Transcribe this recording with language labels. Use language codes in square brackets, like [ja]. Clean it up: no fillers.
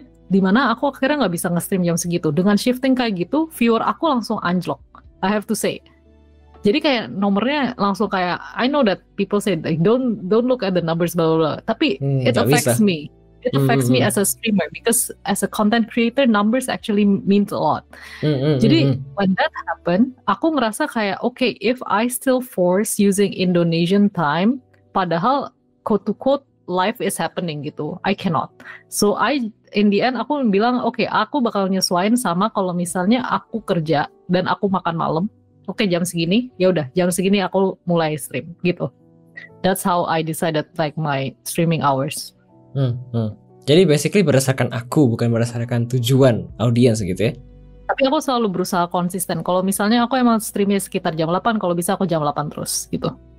[id] Di mana aku akhirnya nggak bisa nge-stream jam segitu. Dengan shifting kayak gitu, viewer aku langsung anjlok. [en] I have to say. [id] Jadi kayak nomornya langsung kayak [en] I know that people say like, don't look at the numbers blah blah blah. [id] Tapi [en] it affects me. it affects me as a streamer because as a content creator numbers actually means a lot. Jadi when that happen, [id] aku ngerasa kayak [en] okay, if I still force using Indonesian time, [id] padahal [en] quote to quote life is happening gitu, I cannot. So in the end [id] aku bilang okay, aku bakal nyesuaiin sama kalau misalnya aku kerja dan aku makan malam. Oke, jam segini, ya udah jam segini aku mulai stream gitu. [en] That's how I decided like my streaming hours. [id] Jadi basically berdasarkan aku, bukan berdasarkan tujuan audiens gitu ya? Tapi aku selalu berusaha konsisten. Kalau misalnya aku emang streamnya sekitar jam 8, kalau bisa aku jam 8 terus gitu.